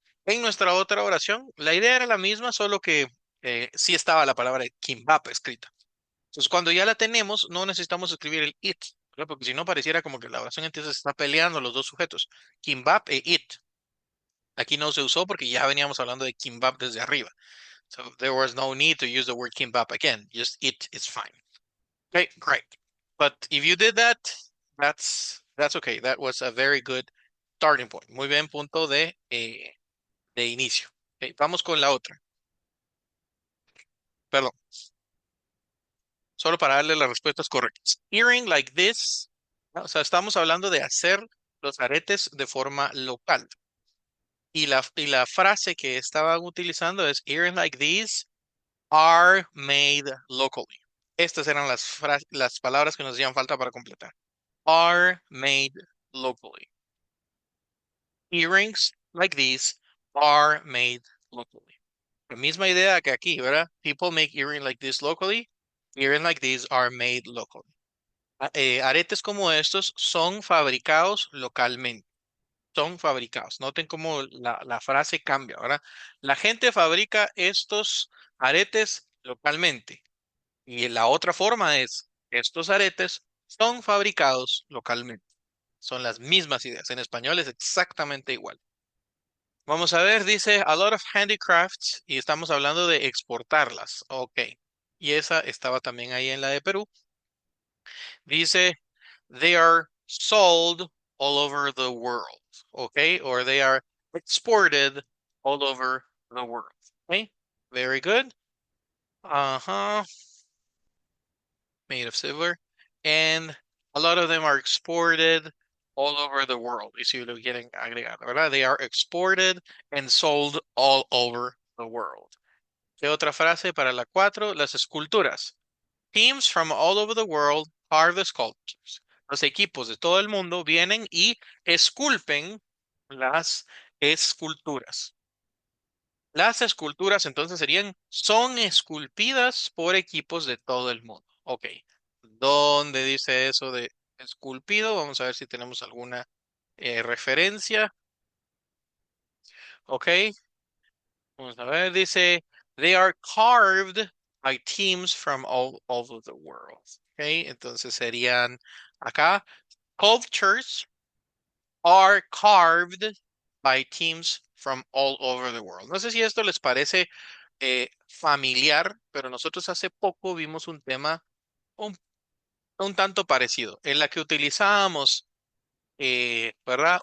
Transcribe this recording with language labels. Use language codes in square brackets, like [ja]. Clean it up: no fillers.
[es] En nuestra otra oración, la idea era la misma, solo que sí estaba la palabra kimbap escrita. Entonces, cuando ya la tenemos, no necesitamos escribir el it, ¿verdad? Porque si no pareciera como que la oración entonces está peleando los dos sujetos, kimbap e it. Aquí no se usó porque ya veníamos hablando de kimbap desde arriba. [en] So there was no need to use the word kimbap again. Just it is fine. Okay, great. But if you did that, that's okay. That was a very good starting point. [es] Muy bien punto de inicio. Okay, vamos con la otra. Perdón. Solo para darle las respuestas correctas. [en] Earring like this. [es] O sea, estamos hablando de hacer los aretes de forma local. Y la frase que estaban utilizando es [en] earring like these are made locally. [es] Estas eran las palabras que nos hacían falta para completar. [en] Are made locally. Earrings like these are made locally. [es] La misma idea que aquí, ¿verdad? [en] People make earrings like this locally. Earrings like these are made locally. [es] Aretes como estos son fabricados localmente. Son fabricados. Noten cómo la frase cambia, ¿verdad? La gente fabrica estos aretes localmente. Y la otra forma es, estos aretes son fabricados localmente. Son las mismas ideas. En español es exactamente igual. Vamos a ver, dice [en] a lot of handicrafts [es] y estamos hablando de exportarlas. Ok. Y esa estaba también ahí en la de Perú. Dice, [en] they are sold all over the world. Okay. Or they are exported all over the world. Okay. Very good. Uh-huh. Made of silver. And a lot of them are exported all over the world. [es] Y si lo quieren agregar, ¿verdad? [en] They are exported and sold all over the world. [es] ¿Qué otra frase para la 4? Las esculturas. [en] Teams from all over the world carve the sculptures. [es] Los equipos de todo el mundo vienen y esculpen las esculturas. Las esculturas entonces son esculpidas por equipos de todo el mundo. Ok. ¿Dónde dice eso de esculpido? Vamos a ver si tenemos alguna referencia. Ok. Vamos a ver, dice, [en] they are carved by teams from all over the world. [es] Ok. Entonces serían acá, [en] sculptures are carved by teams from all over the world. [es] No sé si esto les parece familiar, pero nosotros hace poco vimos un tema un, un tanto parecido, en la que utilizábamos, ¿verdad?